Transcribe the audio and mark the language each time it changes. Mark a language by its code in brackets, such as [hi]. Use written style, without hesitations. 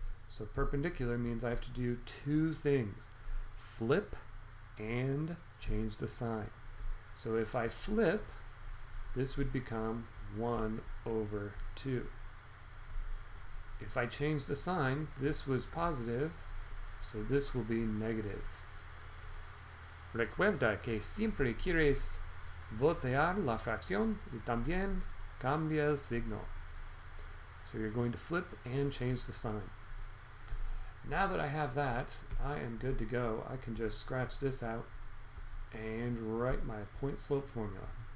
[en] So perpendicular means I have to do two things. Flip and change the sign. So if I flip, this would become 1 over 2. If I change the sign, this was positive, so this will be negative. [es] Recuerda que siempre quieres voltear la fracción y también cambia el signo. [en] So you're going to flip and change the sign. Now that I have that, I am good to go. I can just scratch this out and write my point slope formula.